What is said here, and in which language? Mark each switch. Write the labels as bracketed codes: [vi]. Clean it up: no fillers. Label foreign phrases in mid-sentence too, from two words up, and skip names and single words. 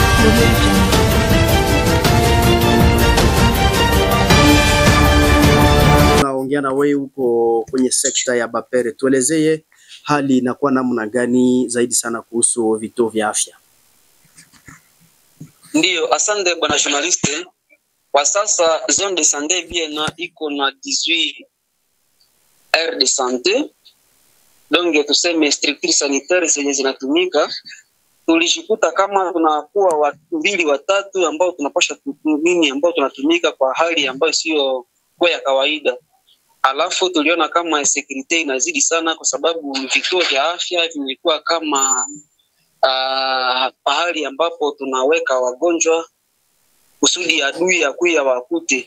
[sw] Naongea na wewe huko kwenye sekta ya Bapere, tuelezee hali inakuwa namna gani zaidi sana kuhusu vituo vya afya? Ndiyo, asante bwana journaliste. Kwa sasa [fr] zone de santé [sw] Biena iko na 18 [fr] aires de santé, [sw] donc tuseme [fr] structure sanitaire [sw] zenye zinatumika. Tulijikuta kama tunakuwa watu mbili watatu ambao tunapasha nini ambao tunatumika kwa hali ambayo sio kwa ya kawaida. Alafu tuliona kama security inazidi sana kwa sababu vituo vya afya vimekuwa kama pahali ambapo tunaweka wagonjwa kusudi adui akuya wakute.